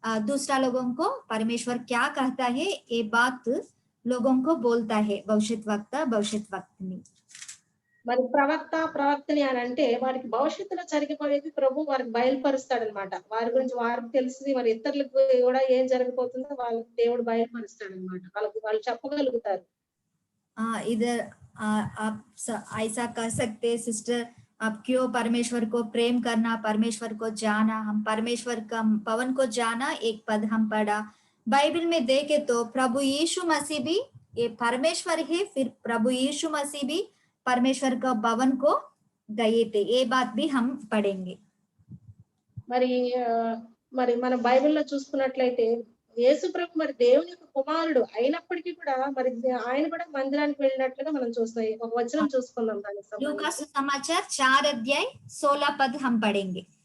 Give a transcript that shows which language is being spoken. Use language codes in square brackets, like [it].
[hi] दूसरा लोगों को परमेश्वर क्या कहता है ये बात लोगों को बोलता है भविष्यद्वक्ता, भविष्यद्वक्तिनी. [te] మరి ప్రవక్త, ప్రవక్తిని అని అంటే వారికి భవిష్యత్తులో జరిగిపోయేది ప్రభు వారికి బయలుపరుస్తాడన్నమాట. వారి గురించి వారికి తెలిసి మరి ఇతరులకు కూడా ఏం జరగబోతుందో వాళ్ళకి దేవుడు బయలుపరుస్తాడన్నమాట. వాళ్ళు చెప్పగలుగుతారు. [hi] इधर आप ऐसा कह सकते हैं सिस्टर, आप क्यों परमेश्वर को प्रेम करना, परमेश्वर को जाना, हम परमेश्वर का पवन को जाना, एक पद हम पढ़ा बाइबल में देखे तो प्रभु यीशु मसीह भी ये परमेश्वर है, फिर प्रभु यीशु मसीह भी परमेश्वर का भवन को गए थे, ये बात भी हम पढ़ेंगे. [te] మరి మన బైబిల్‌లో చూసుకున్నట్లయితే యేసు ప్రభు మరి దేవుని యొక్క కుమారుడు అయినప్పటికీ కూడా మరి ఆయన కూడా మందిరానికి వెళ్ళినట్లుగా మనం చూస్తాం. ఒక వచనం చూసుకుందాం దానికి [hi] लूका [te] సంబంధించి. [hi] सुसमाचार 4 अध्याय 16 पद हम पढ़ेंगे।